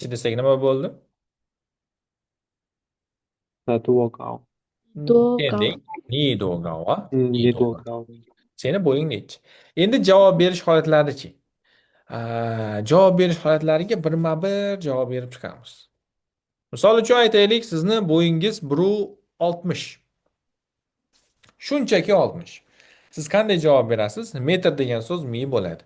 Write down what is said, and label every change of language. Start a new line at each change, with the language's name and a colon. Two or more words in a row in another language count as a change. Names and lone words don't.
Uzbek: desak nima bo'ldi?
Chinese: 的多高？
Uzbek: Sen
Chinese: 多高？
Uzbek: deng ni to'g'ri a? 嗯，
Chinese: Ni 你多
Uzbek: to'g'ri.
Chinese: 高？
Uzbek: Seni bo'ying nechi? Endi javob berish holatlarichi? Javob berish holatlariga birma-bir javob berib chiqamiz. Misol uchun aytaylik, sizni bo'yingiz 1.60. Shunchaki 60. Siz qanday javob berasiz? Metr degan so'z mi bo'ladi.